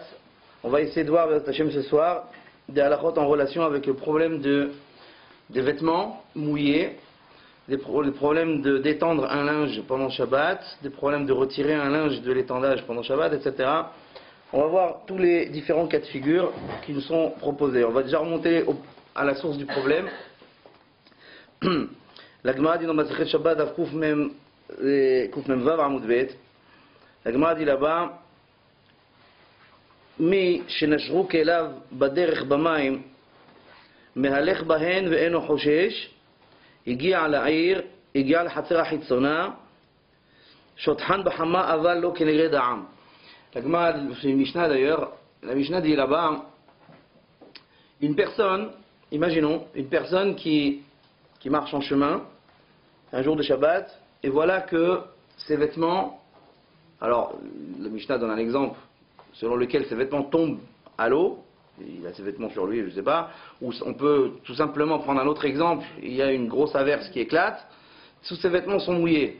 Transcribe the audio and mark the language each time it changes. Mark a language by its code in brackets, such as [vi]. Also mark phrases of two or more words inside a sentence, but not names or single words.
[fr] On va essayer de voir ce soir des halakhot en relation avec le problème des vêtements mouillés, le problème d'étendre un linge pendant Shabbat, des problèmes de retirer un linge de l'étendage pendant Shabbat, etc. On va voir tous les différents cas de figure qui nous sont proposés. On va déjà remonter à la source du problème. La Gemara dit dans [he] מסכת שבת דף ק מ ו עמוד ב. [fr] La Gemara dit là-bas, [he] מי שנשרו כליו בדרך במים מהלך בהן ואינו חושש הגיע לעיר, הגיע לחצר החיצונה, שוטחן בחמה אבל לא כנגד העם. [fr] La Gemara, c'est une Mishnah d'ailleurs, la Mishnah dit là-bas, une personne, imaginons, une personne qui marche en chemin, un jour de Shabbat, et voilà que ses vêtements, alors la Mishnah donne un exemple, selon lequel ses vêtements tombent à l'eau, il a ses vêtements sur lui, je ne sais pas, ou on peut tout simplement prendre un autre exemple, il y a une grosse averse qui éclate, tous ses vêtements sont mouillés.